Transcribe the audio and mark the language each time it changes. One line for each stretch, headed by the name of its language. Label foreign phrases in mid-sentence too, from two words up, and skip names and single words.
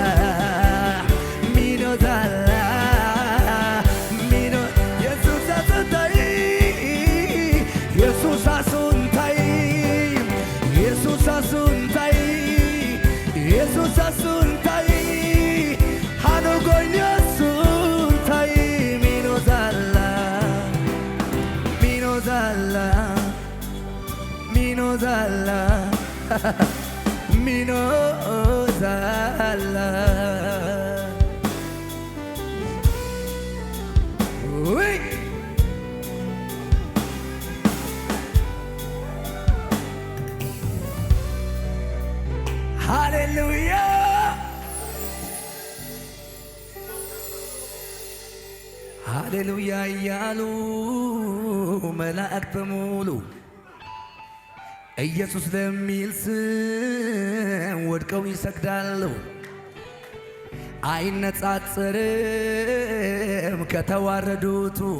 Wolaytta: ሚኖዛላ ሚኖ ኢየሱስ አሱንታይ ኢየሱስ አሱንታይ ኢየሱስ አሱንታይ ኢየሱስ አሱንታይ አኖጎይኖ ሱንታይ ሚኖዛላ ሚኖዛላ ሚኖዛላ ሚኖዛላ ውይ ሃሌሉያ
Amharic: ሃሌሉያ እያሉ መላእክት በሙሉ ኢየሱስ ለሚል ስም ወድቀው ይሰግዳሉ። አይነጻጸርም ከተዋረዱቱ